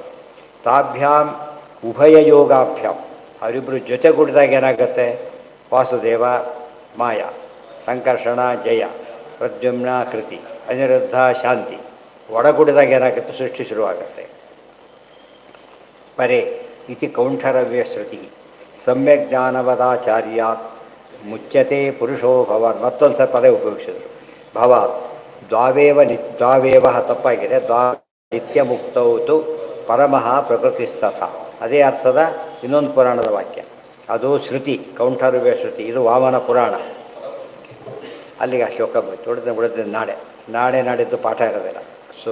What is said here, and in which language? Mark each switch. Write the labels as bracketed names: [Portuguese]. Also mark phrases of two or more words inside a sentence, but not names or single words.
[Sanskrit] ತಾಭ್ಯಾಂ ಉಭಯಯೋಗಾಭ್ಯಾಂ, [Kannada] ಅವರಿಬ್ಬರು ಜೊತೆಗೂಡಿದಾಗ ಏನಾಗುತ್ತೆ? ವಾಸುದೇವ ಮಾಯ, ಸಂಕರ್ಷಣ ಜಯ, ಪ್ರದ್ಯುಮ್ನ ಕೃತಿ, ಅನಿರುದ್ಧ ಶಾಂತಿ, ಒಡಗೂಡಿದಾಗ ಏನಾಗುತ್ತೆ? ಸೃಷ್ಟಿ ಶುರುವಾಗುತ್ತೆ. [Sanskrit] ಪರೇ ಇತಿ ಕೌಂಠರವ್ಯ ಶ್ರುತಿ. ಸಮ್ಯಕ್ ಜ್ಞಾನವದಾಚಾರ್ಯಾತ್ ಮುಚ್ಯತೆ ಪುರುಷೋ ಭವಾನ್. [Kannada] ಮತ್ತೊಂದು ಸ್ವಲ್ಪ ಪದೇ ಉಪಯೋಗಿಸಿದರು. [Sanskrit] ಭವಾತ್ ದ್ವಾವೇವ [Kannada] ತಪ್ಪಾಗಿದೆ. [Sanskrit] ನಿತ್ಯ ಮುಕ್ತೌತು ಪರಮಃ ಪ್ರಕೃತಿಸ್ತಥ, [Kannada] ಅದೇ ಅರ್ಥದ ಇನ್ನೊಂದು ಪುರಾಣದ ವಾಕ್ಯ. ಅದು ಶ್ರುತಿ, ಕೌಂಠರವ್ಯ ಶ್ರುತಿ. ಇದು ವಾಮನ ಪುರಾಣ. ಅಲ್ಲಿಗೆ ಆ ಶ್ಲೋಕ ಉಳಿದ ನಾಳೆ ನಾಡಿದ್ದು ಪಾಠ ಇರೋದಿಲ್ಲ.